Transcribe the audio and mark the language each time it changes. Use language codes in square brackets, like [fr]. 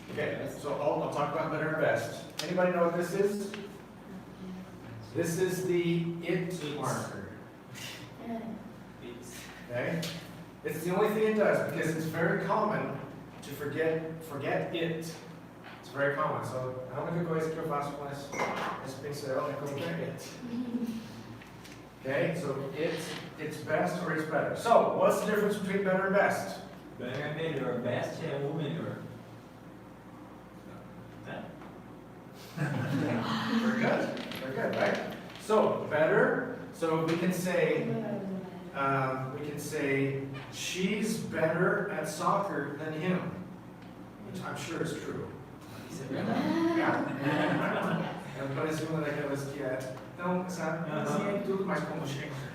[en] Okay, so I'll talk about better and best. Anybody know what this is? This is the it marker. Okay? It's the only thing it does because it's very common to forget it. It's very common. [pt] So a única coisa que eu faço com esse pincel é colocar it. [en] Okay? So it's best or it's better. So what's the difference between better and best? [pt] Better é melhor, best é o melhor. [en] Very good. Very good, right? So better. So we can say she's better at soccer than him, which I'm sure is true. Yeah. [pt] Parece uma daquelas que é tão, sabe, assim é tudo, mas como chega.